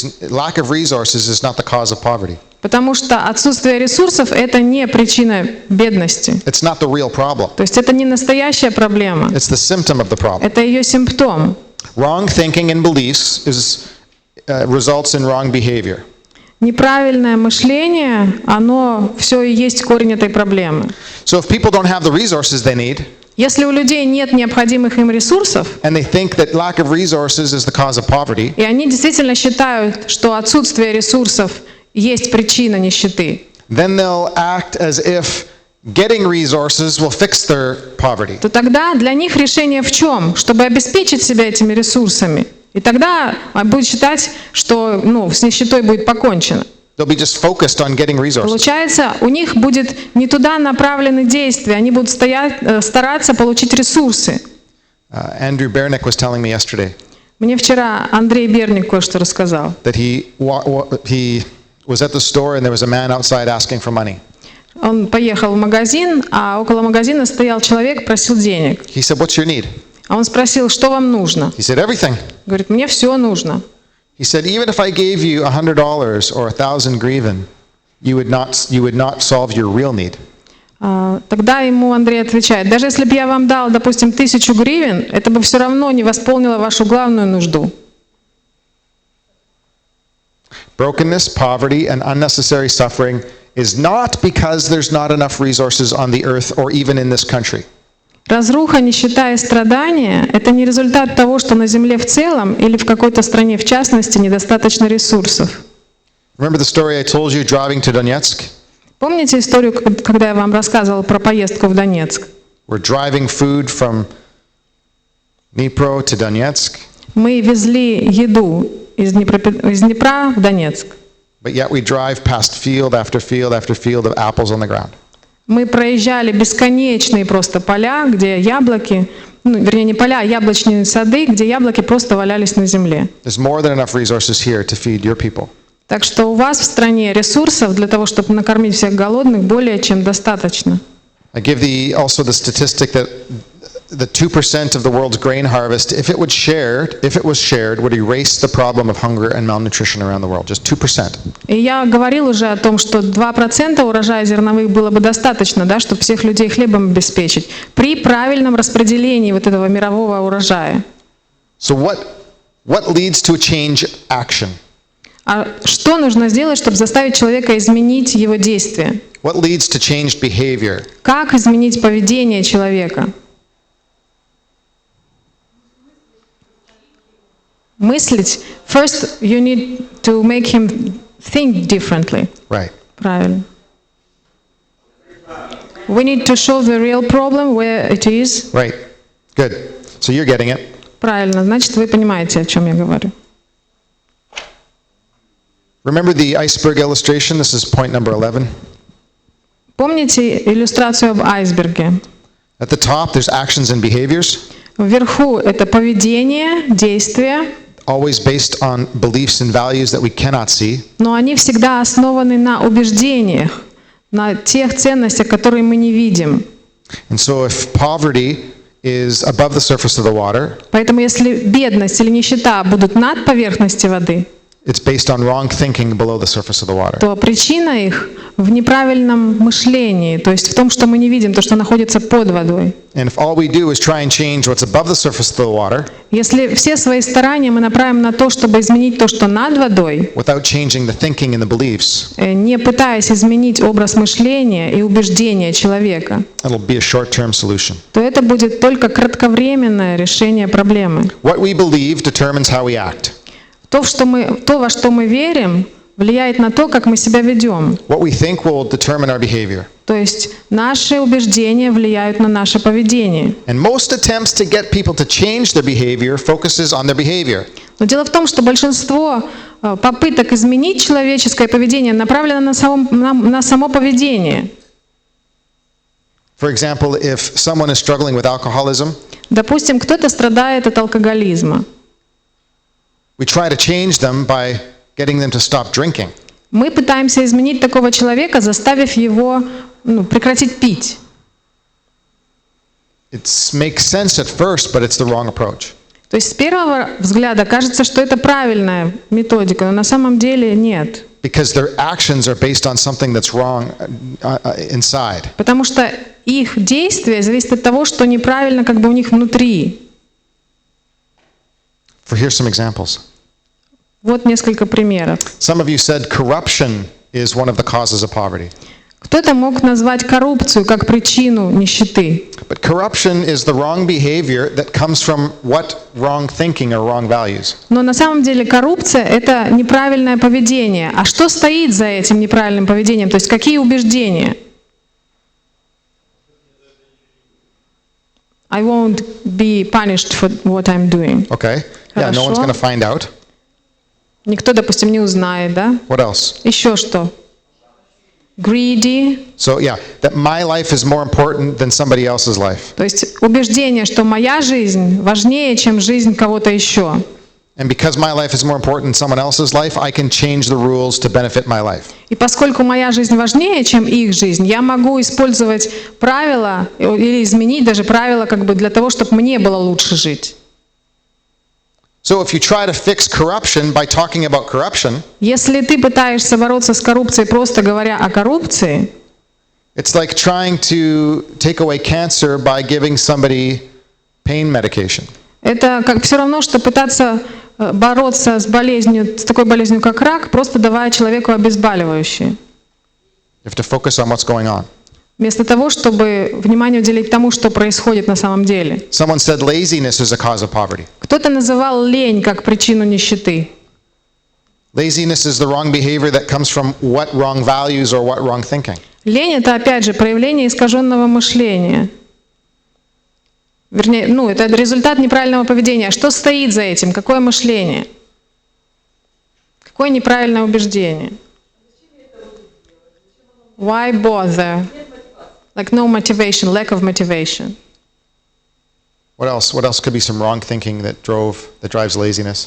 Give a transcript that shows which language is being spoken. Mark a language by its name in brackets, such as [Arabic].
[English] Lack of resources is not the cause of poverty. [Russian] Потому что отсутствие ресурсов — это не причина бедности. [English] It's not the real problem. [Russian] То есть это не настоящая проблема. [English] It's the symptom of the problem. [Russian] Это ее симптом. [English] Wrong thinking and beliefs results in wrong behavior. [Russian] Неправильное мышление, оно все и есть корень этой проблемы. [English] So if people don't have the resources they need, [Russian] если у людей нет необходимых им ресурсов, [English] and they think that lack of resources is the cause of poverty, [Russian] и они действительно считают, что отсутствие ресурсов есть причина нищеты, [English] then they'll act as if getting resources will fix their poverty. [Russian] то тогда для них решение в чем? Чтобы обеспечить себя этими ресурсами. И тогда будет считать, что с нищетой будет покончено. [English] They'll be just focused on getting resources. [Russian] Получается, у них будет не туда направлены действия, они будут стараться получить ресурсы. [English] Andrew Bernick was telling me yesterday. [Russian] Мне вчера Андрей Берник кое-что рассказал. [English] That he was at the store and there was a man outside asking for money. [Russian] Он поехал в магазин, а около магазина стоял человек, просил денег. [English] He said, "What's your need?" [Russian] А он спросил, что вам нужно? [English] He said, "Everything." [Russian] Говорит, мне все нужно. [English] He said, "Even if I gave you $100 or 1,000 гривен, you would not solve your real need." [Russian] Тогда ему Андрей отвечает, даже если бы я вам дал, допустим, 1000 гривен, это бы все равно не восполнило вашу главную нужду. [English] Brokenness, poverty, and unnecessary suffering is not because there's not enough resources on the earth or even in this country. [Russian] Разруха, нищета и страдания — это не результат того, что на земле в целом или в какой-то стране в частности недостаточно ресурсов. [English] Remember the story I told you driving to Donetsk? [Russian] Помните историю, когда я вам рассказывал про поездку в Донецк? [English] We're driving food from Dnipro to Donetsk. [Russian] Мы везли еду из Днепра в Донецк. [English] But yet we drive past field after field after field of apples on the ground. [Russian] Мы проезжали бесконечные просто поля, где яблоки, вернее не поля, а яблочные сады, где яблоки просто валялись на земле. [English] There's more than enough resources here to feed your people. [Russian] Так что у вас в стране ресурсов для того, чтобы накормить всех голодных, более чем достаточно. [English] I give also the statistic that the 2% of the world's grain harvest, if it was shared, would erase the problem of hunger and malnutrition around the world. Just 2%. [Russian] И я говорил уже о том, что 2% урожая зерновых было бы достаточно, да, чтобы всех людей хлебом обеспечить, при правильном распределении вот этого мирового урожая. [English] So what leads to a change action? [Russian] А что нужно сделать, чтобы заставить человека изменить его действия? [English] What leads to changed behavior? [Russian] Как изменить поведение человека? Мыслить. [English] First, you need to make him think differently. Right. [Russian] Правильно. [English] We need to show the real problem where it is. Right. Good. So you're getting it. [Russian] Правильно. Значит, вы понимаете, о чем я говорю. [English] Remember the iceberg illustration? This is point number 11. [Russian] Помните иллюстрацию об айсберге? [English] At the top, there's actions and behaviors, [Russian] Вверху это поведение, действия, [English] always based on beliefs and values that we cannot see. [Russian] но они всегда основаны на убеждениях, на тех ценностях, которые мы не видим. [English] And so if poverty is above the surface of the water, [Russian] Поэтому если бедность или нищета будут над поверхностью воды, [English] it's based on wrong thinking below the surface of the water. [Russian] то причина их в неправильном мышлении, то есть в том, что мы не видим, то, что находится под водой. [English] And if all we do is try and change what's above the surface of the water, [Russian] Если все свои старания мы направим на то, чтобы изменить то, что над водой, [English] without changing the thinking and the beliefs, [Russian] не пытаясь изменить образ мышления и убеждения человека, [English] it'll be a short-term solution. [Russian] то это будет только кратковременное решение проблемы. [English] What we believe determines how we act. [Russian] То, во что мы верим, влияет на то, как мы себя ведем. [English] What we think will determine our behavior. [Russian] То есть наши убеждения влияют на наше поведение. [English] And most attempts to get people to change their behavior focuses on their behavior. [Russian] Но дело в том, что большинство попыток изменить человеческое поведение направлено на само поведение. [English] For example, if someone is struggling with alcoholism, [Russian] Допустим, кто-то страдает от алкоголизма. [English] we try to change them by getting them to stop drinking. [Russian] Мы пытаемся изменить такого человека, заставив его прекратить пить. [English] It makes sense at first, but it's the wrong approach. [Russian] То есть с первого взгляда кажется, что это правильная методика, но на самом деле нет. [English] Because their actions are based on something that's wrong inside. [Russian] Потому что их действие зависит от того, что неправильно как бы у них внутри. [English] Here's some examples. [Russian] Вот несколько примеров. [English] Some of you said corruption is one of the causes of poverty. [Russian] Кто-то мог назвать коррупцию как причину нищеты. [English] But corruption is the wrong behavior that comes from what wrong thinking or wrong values. [Russian] Но на самом деле коррупция — это неправильное поведение. А что стоит за этим неправильным поведением? То есть какие убеждения? [English] I won't be punished for what I'm doing. Okay? Yeah, no one's [Russian] Хорошо. [English] going to find out. [Russian] Никто, допустим, не узнает, да? [English] What else? [Russian] Еще что? [English] Greedy. So yeah, that my life is more important than somebody else's life. [Russian] То есть убеждение, что моя жизнь важнее, чем жизнь кого-то еще. [English] And because my life is more important than someone else's life, I can change the rules to benefit my life. [Russian] И поскольку моя жизнь важнее, чем их жизнь, я могу использовать правила или изменить даже правила как бы для того, чтобы мне было лучше жить. [English] So if you try to fix corruption by talking about corruption, [Russian] Если ты пытаешься бороться с коррупцией, просто говоря о коррупции, [English] it's like trying to take away cancer by giving somebody pain medication. [Russian] это как все равно, что пытаться бороться с болезнью, с такой болезнью, как рак, просто давая человеку обезболивающее. [English] You have to focus on what's going on. [Russian] Вместо того, чтобы внимание уделить тому, что происходит на самом деле. [English] Someone said laziness is a cause of poverty. [Russian] Кто-то называл лень как причину нищеты. [English] Laziness is the wrong behavior that comes from what wrong values or what wrong thinking. [Russian] Лень — это, опять же, проявление искаженного мышления. Вернее, это результат неправильного поведения. Что стоит за этим? Какое мышление? Какое неправильное убеждение? [English] Why bother? Like no motivation, lack of motivation. What else? What else could be some wrong thinking that drives laziness?